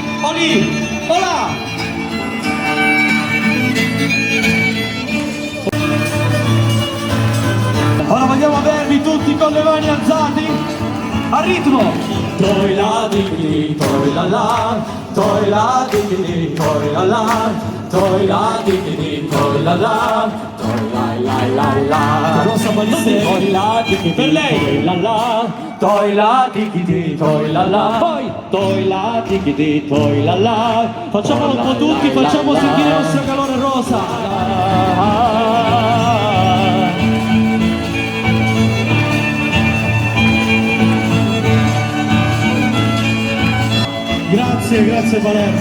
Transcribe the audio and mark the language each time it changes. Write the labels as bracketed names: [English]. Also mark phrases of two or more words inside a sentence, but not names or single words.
[Italian] Oli! Olà! Ora vogliamo avervi tutti con le mani alzate a ritmo! Toi la digidi, toi la la, toi la digidi, toi la la, toi la digidi, toi la la, toi la la. Rosa Balisteri, toi la digidi, per lei, toi la la, toi la digidi, toi la la, poi toi la digidi, toi la la. facciamolo un po' tutti, facciamo sentire il nostro calore rosa. Grazie, grazie Palermo.